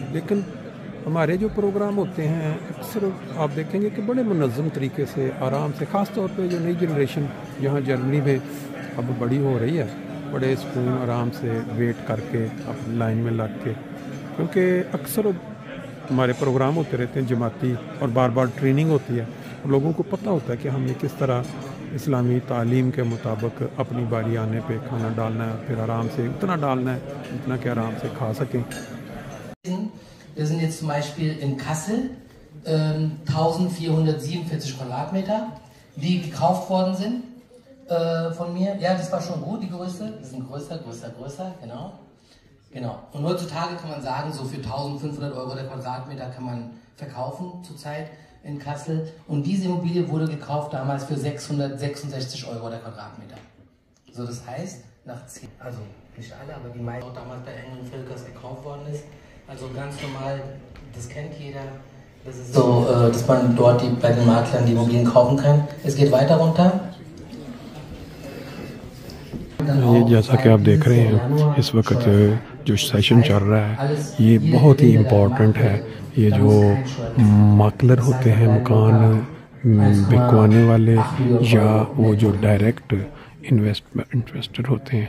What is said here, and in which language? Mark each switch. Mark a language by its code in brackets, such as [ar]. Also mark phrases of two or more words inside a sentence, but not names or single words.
[ur] لیکن ہمارے جو پروگرام ہوتے ہیں اکثر آپ دیکھیں گے کہ بڑے منظم طریقے سے آرام سے، خاص طور پہ جو نئی جنریشن یہاں جرمنی میں اب بڑی ہو رہی ہے، بڑے سکون آرام سے ویٹ کر کے اپنی لائن میں لگ کے، کیونکہ اکثر ہمارے پروگرام ہوتے رہتے ہیں جماعتی اور بار بار ٹریننگ ہوتی ہے. لوگوں کو پتہ ہوتا ہے کہ ہم نے کس طرح اسلامی تعلیم کے مطابق اپنی باری آنے پہ کھانا ڈالنا ہے، پھر آرام سے اتنا ڈالنا ہے اتنا کہ آرام سے کھا سکیں. [de] Wir sind jetzt zum Beispiel in Kassel, 1447 Quadratmeter, die gekauft worden sind von mir. Ja, das war schon gut, die Größe. Die sind größer, genau. Genau. Und heutzutage kann man sagen, so für 1500 Euro der Quadratmeter kann man verkaufen zurzeit in Kassel. Und diese Immobilie wurde gekauft damals für 666 Euro der Quadratmeter. So, das heißt, nach 10, also nicht alle, aber die meisten, damals bei Engel und Filkers gekauft worden ist. Also ganz normal, das kennt jeder. Das ist so, dass man dort bei den Maklern die Immobilien kaufen kann. Es geht weiter runter. [ur] یہ جیسا کہ آپ دیکھ رہے ہیں اس وقت جو سیشن چل رہا ہے یہ بہت ہی امپورٹنٹ ہے. یہ جو ماکلر ہوتے ہیں، مکان بکوانے والے، یا وہ جو [en] direct investor [ur] ہوتے ہیں